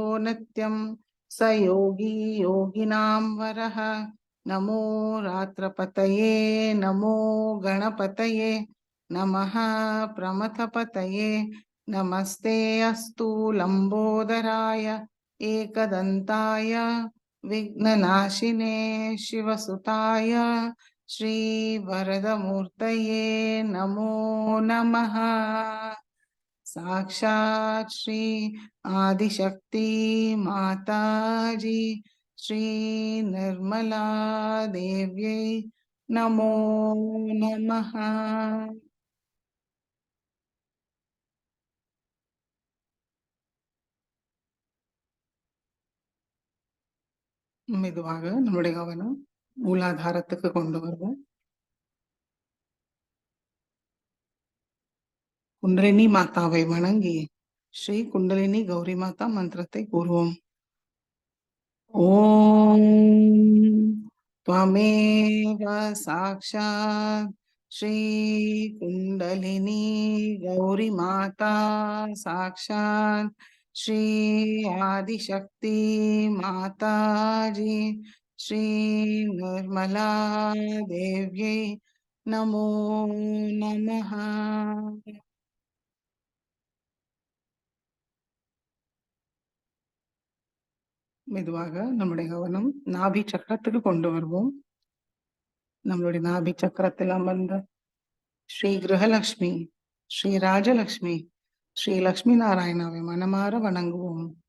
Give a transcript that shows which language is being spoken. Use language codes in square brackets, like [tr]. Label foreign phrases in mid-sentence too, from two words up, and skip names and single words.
[sa] नित्यं स योगी योगिनां वरः नमो रात्रपतये नमो गणपतये नमः प्रमथपतये नमस्ते अस्तु लम्बोदराय एकदन्ताय विघ्ननाशिने शिवसुताय श्रीवरदमूर्तये नमो नमः। साक्षात् श्री आदिशक्ति माताजी श्री निर्मला देव्यै नमो नमः। [ta] மெதுவாக நம்முடைய கவனம் மூலாதாரத்துக்கு கொண்டு வருவோம். குண்டலினி மாதாவை வணங்கி ஸ்ரீ குண்டலினி கௌரி மாதா மந்திரத்தை கூறுவோம். [sa] ஓம் त्वमेव साक्षात् श्री कुंडलिनी गौरी माता साक्षात् श्री आदिशक्ति माता जी श्री निर्मला देव्यै नमो नमः। [ta] மெதுவாக நம்முடைய கவனம் நாபி சக்கரத்துக்கு கொண்டு வருவோம். நம்மளுடைய நாபி சக்கரத்தில் அமர்ந்த ஸ்ரீ கிரகலட்சுமி ஸ்ரீ ராஜலக்ஷ்மி ஸ்ரீ லக்ஷ்மி நாராயணாவை மனமாற வணங்குவோம்.